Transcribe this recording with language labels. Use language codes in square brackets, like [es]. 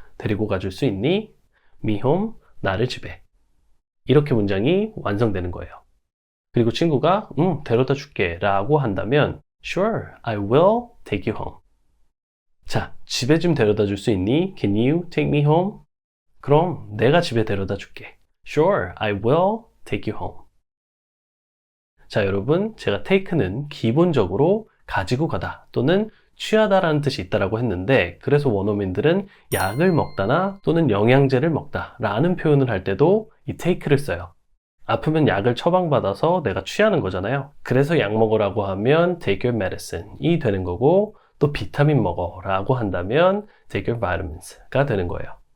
[ko] 데리고 가줄 수 있니? [en] Me home? [ko] 나를 집에. 이렇게 문장이 완성되는 거예요. 그리고 친구가 데려다 줄게 라고 한다면 [en] Sure, I will take you home. [ko] 자, 집에 좀 데려다 줄 수 있니? [en] Can you take me home? [ko] 그럼 내가 집에 데려다 줄게. [en] Sure, I will take you home. [ko] 자, 여러분, 제가 take는 기본적으로 가지고 가다 또는 취하다라는 뜻이 있다라고 했는데, 그래서 원어민들은 약을 먹다나 또는 영양제를 먹다 라는 표현을 할 때도 이 take를 써요. 아프면 약을 처방받아서 내가 취하는 거잖아요. 그래서 약 먹으라고 하면 [en] take your medicine [ko] 이 되는 거고, 또 비타민 먹어 라고 한다면 [en] take your vitamins [ko] 가 되는 거예요.